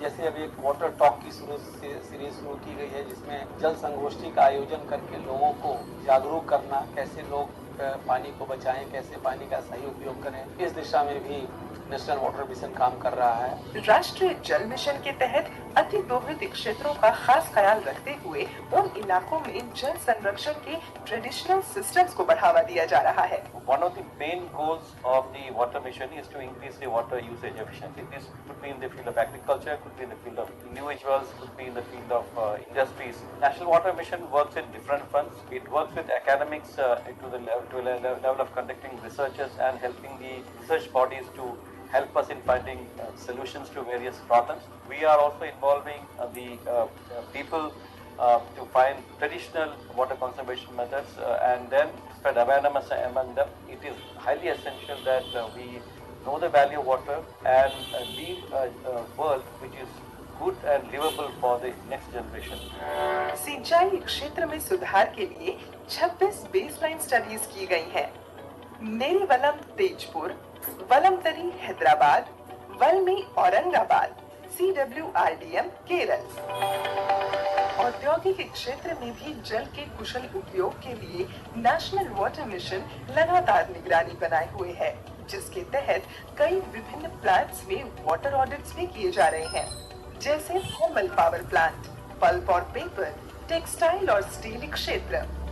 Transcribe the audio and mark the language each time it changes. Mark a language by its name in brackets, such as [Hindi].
[Hindi] जैसे अभी एक वाटर टॉक की सीरीज शुरू की गई है, जिसमें जल संगोष्ठी का आयोजन करके लोगों को जागरूक करना, कैसे लोग पानी को बचाएं, कैसे पानी का सही उपयोग करें, इस दिशा में भी नेशनल वाटर मिशन काम कर रहा है। राष्ट्रीय जल मिशन के तहत अति दोहित क्षेत्रों का खास ख्याल रखते हुए उन इलाकों में जल संरक्षण के ट्रेडिशनल सिस्टम्स को बढ़ावा दिया जा रहा है। [English] One of the main goals of the water mission is to increase the water usage efficiency. This could be in the field of agriculture, could be in the field of individuals, could be in the field of industries. National Water Mission works in different fronts. It works with academics to the level of conducting researches and helping the research bodies to help us in finding solutions to various problems. We are also involving the people to find traditional water conservation methods and then spread awareness among them. It is highly essential that we know the value of water and leave a world which is good and livable for the next generation. [Hindi] सिंचाई क्षेत्र में सुधार के लिए 26 baseline studies की गई हैं। नेरीवलम Tezpur, वलमतरी Hyderabad, वलमी Aurangabad, CWRDM Kerala. औद्योगिक क्षेत्र में भी जल के कुशल उपयोग के लिए नेशनल वाटर मिशन लगातार निगरानी बनाए हुए है, जिसके तहत कई विभिन्न प्लांट्स में वाटर ऑडिट्स भी किए जा रहे हैं, जैसे थर्मल पावर प्लांट, पल्प और पेपर, टेक्सटाइल और स्टील क्षेत्र।